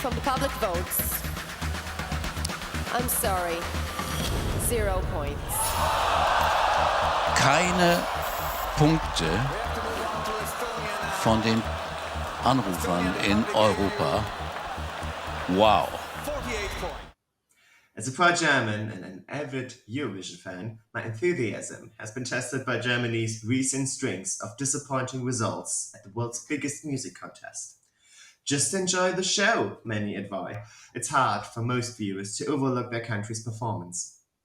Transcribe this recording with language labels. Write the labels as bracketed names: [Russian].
[English] From the public votes, I'm sorry, 0 points. [German] Keine Punkte von den Anrufern in Europa. [English] Wow. As a proud German and an avid Eurovision fan, my enthusiasm has been tested by Germany's recent strings of disappointing results at the world's biggest music contest. Just enjoy the show, many advise. It's hard for most viewers to overlook their country's performance.